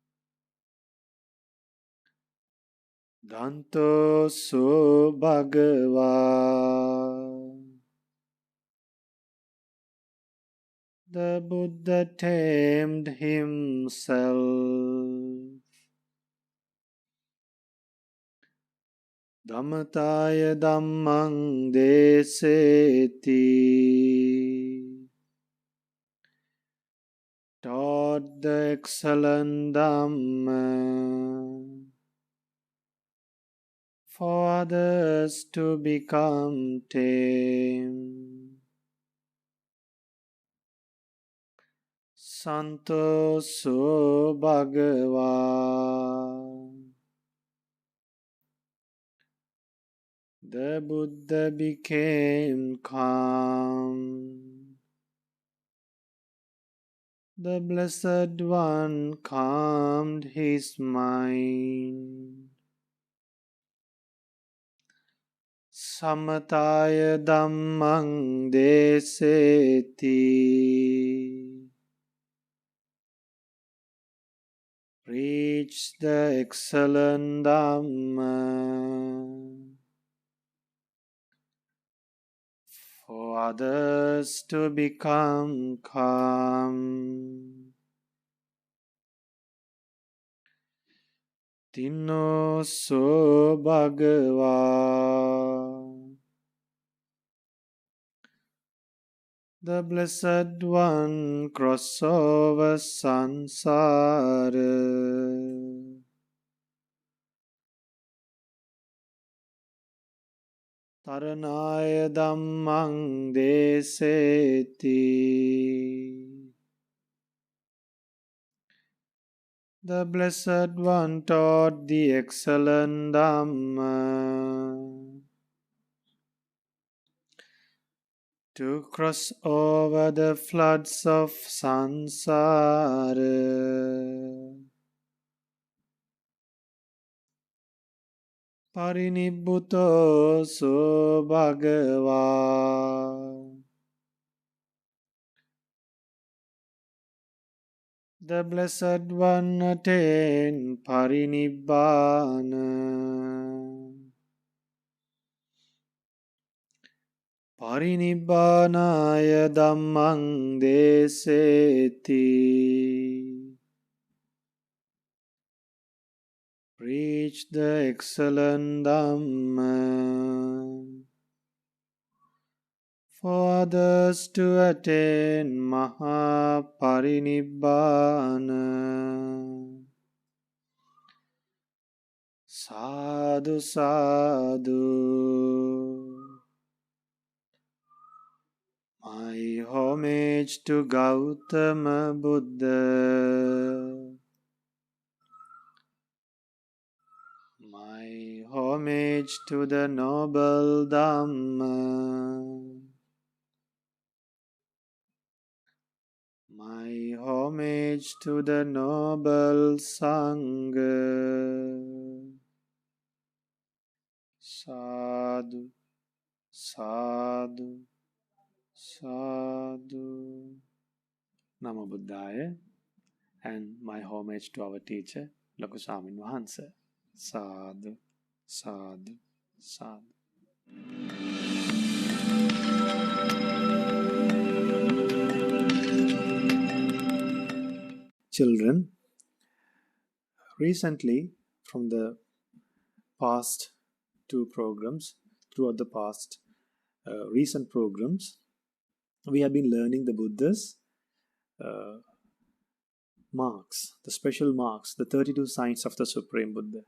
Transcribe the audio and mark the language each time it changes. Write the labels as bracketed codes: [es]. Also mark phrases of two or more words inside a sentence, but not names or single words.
[pi] Danto so Bhagava. [en] The Buddha tamed himself. [pi] Dhammataya Dhammang deseti. [en] Taught the excellent Dhamma for others to become tame. [pi] Santo so Bhagava. [en] The Buddha became calm. The Blessed One calmed his mind. [pi] Samataya Dhammang deseti. [en] Reach the excellent Dhamma for others to become calm. [pi] Tino so Bhagava. [en] The Blessed One crossed over samsara. [pi] Taranaya Dhammang deseti. [en] The Blessed One taught the excellent Dhamma to cross over the floods of samsara. [pi] Parinibbuto so bhagava. [en] The Blessed One attained Parinibbana. [pi] Parinibbanaya dhammang deseti. [en] Preach the excellent Dhamma for others to attain Mahaparinibbana. [pi] Sadhu, sadhu. [en] My homage to Gautama Buddha. My homage to the noble Dhamma. My homage to the noble Sangha. [pi] Sadhu, sadhu, sadhu. Namo Buddhaya, [en] and my homage to our teacher, Loku Swamin Wahanse. [pi] Sadhu, sadhu, sadhu. [en] Children, recently, from the past two programs, throughout the past recent programs, we have been learning the Buddha's marks, the special marks, the 32 signs of the Supreme Buddha.